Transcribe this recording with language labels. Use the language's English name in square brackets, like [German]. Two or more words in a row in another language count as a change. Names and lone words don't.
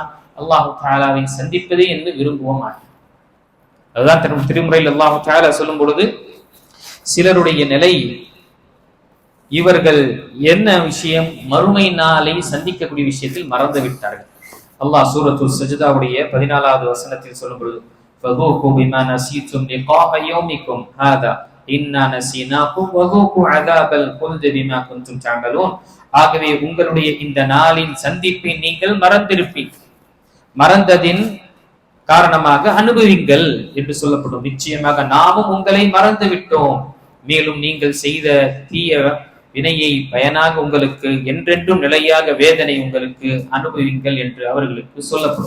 [Arabic] الله تعالى [Tamil] சந்திப்பதே என்று விரும்புவ மாட்டான். அதுதான் திருமுறையில் [Arabic] الله تعالى [Tamil] சொல்லும் பொழுது சிலருடைய நிலை, இவர்கள் என்ன விஷயம்? மறுமை நாளை சந்திக்கக்கூடிய விஷயத்தில் மறந்து விட்டார்கள். அல்லாஹ் சூரத்து சஜ்தாவுடைய 14வது வசனத்தில் சொல்லும் பொழுது, [Arabic] فذوقوا بما نسيتم لقاء يومكم هذا إنا نسيناكم وذوقوا عذاب الخلد بما كنتم تعملون. [Tamil] ஆகவே உங்களுடைய இந்த நாளின் சந்திப்பை நீங்கள் மறந்ததின் காரணமாக அனுபவிங்கள் என்று சொல்லப்படும். நிச்சயமாக நாமும் உங்களை மறந்து விட்டோம், மேலும் நீங்கள் செய்த தீய வினையை பயனாக உங்களுக்கு என்றென்றும் நிலையாக வேதனை உங்களுக்கு அனுபவிங்கள் என்று அவர்களுக்கு சொல்லப்படும்.